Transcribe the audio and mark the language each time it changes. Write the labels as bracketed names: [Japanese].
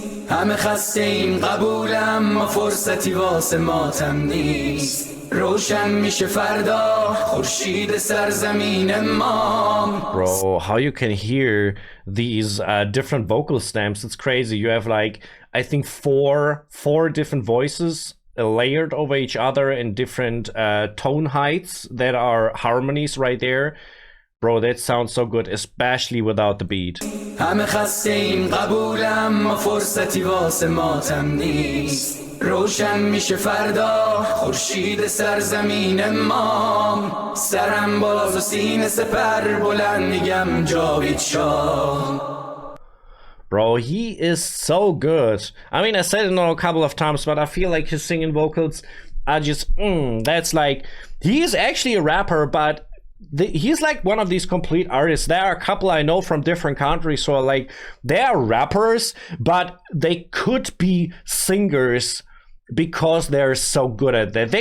[Persian] همه خسته این قبولم ما فرصتی واسه ماتم نیست روشن میشه فردا خورشید سرزمین ما. [English] Bro, how you can hear these different vocal stamps, it's crazy. You have like, I think four different voices layered over each other in different tone heights that are harmonies right there. Bro, that sounds so good, especially without the beat. [Persian] همه خسته این قبولم ما فرصتی واسه ماتم نیست روشن میشه فردا خورشید سرزمین ما سرم باز و سینه سپر بلند میگم جاوید شاه. [English] Bro, he is so good. I mean, I said it a couple of times, but I feel like his singing vocals are just, that's like, he is actually a rapper, but he's like one of these complete artists. There are a couple I know from different countries who are like, they are rappers, but they could be singers because they're so good at that.